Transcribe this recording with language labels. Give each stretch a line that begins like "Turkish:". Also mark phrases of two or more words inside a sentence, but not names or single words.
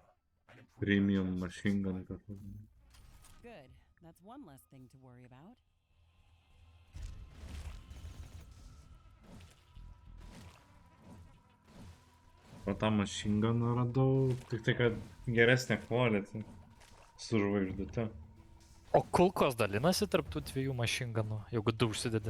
English: And improve Premium machine gun kažkokį. Good. That's one less thing to worry about.
Lithuanian: O tą
English: machine gun
Lithuanian: radau, tik tai kad geresnė quality. Su žvaigždute. O kulkos dalinasi tarp tų dviejų mašinganų, jeigu du užsidedi.